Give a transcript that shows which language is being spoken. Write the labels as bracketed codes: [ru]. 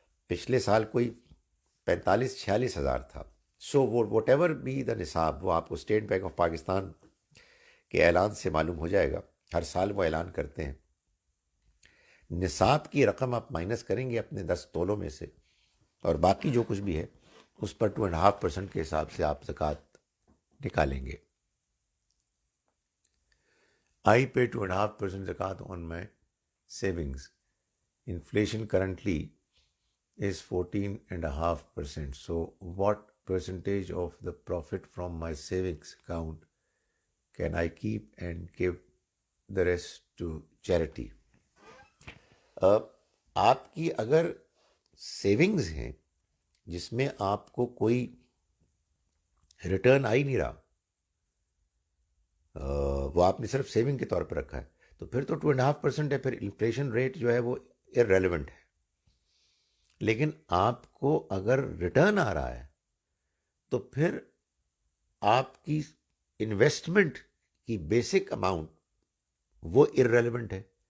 [ur] پچھلے سال کوئی 45-46 ہزار تھا. [en] so whatever be the [ur] نصاب، وہ آپ کو اسٹیٹ بینک آف پاکستان کے اعلان سے معلوم ہو جائے گا. ہر سال وہ اعلان کرتے ہیں. نصاب کی رقم آپ مائنس کریں گے اپنے 10 تولوں میں سے، اور باقی جو کچھ بھی ہے اس پر 2.5% کے حساب سے آپ زکوٰۃ نکالیں گے. [en] I pay 2.5% zakat on my savings. Inflation currently is 14.5%. So what percentage of the profit from my savings account can I keep and give the rest to charity? [ur] آپ کی اگر سیونگز ہیں جس میں آپ کو کوئی ریٹرن آ ہی نہیں رہا، وہ آپ نے صرف سیونگ کے طور پہ رکھا ہے، تو پھر تو 2.5% ہے. پھر انفلیشن ریٹ جو ہے وہ ارریلیونٹ ہے. لیکن آپ کو اگر ریٹرن آ رہا ہے تو پھر آپ کی انویسٹمنٹ کی بیسک اماؤنٹ وہ ارریلیونٹ ہے.